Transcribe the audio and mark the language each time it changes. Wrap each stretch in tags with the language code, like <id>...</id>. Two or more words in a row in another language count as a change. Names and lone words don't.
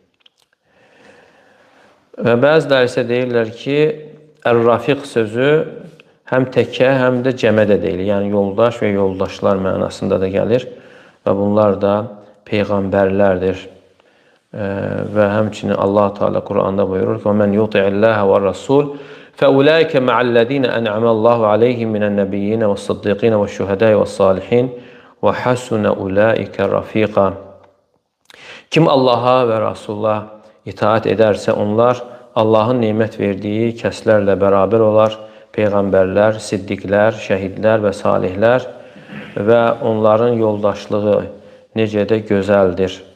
<az>Və bəziləri isə deyirlər ki, Ər-Rafiq sözü həm təkə, həm də cəmədə deyilir. Yəni, yoldaş və yoldaşlar mənasında da gəlir və bunlar da peyğəmbərlərdir. Və həmçinin Allah Teala Quranda buyurur ki,</az> <ar>وَمَنْ يُطِعِ اللّٰهَ وَالرَّسُولِ فَأُولَٰئِكَ مَعَ الَّذ۪ينَ أَنْعَمَ اللّٰهُ عَلَيْهِمْ مِنَ النَّبِيِّينَ وَالصِّدِّقِينَ وَالشُّهَدَاءِ وَالصَّالِحِينَ وَحَسُنَ أُولَٰئِكَ رَفِيقًا.</ar> <az>Kim Allaha və Rasulla itaat edərsə, onlar Allahın nemət verdiyi kəslərlə bərabər olar, peyğəmbərlər, siddiqlər, şəhidlər və salihlər və onların yoldaşlığı necə də gözəldir.</az>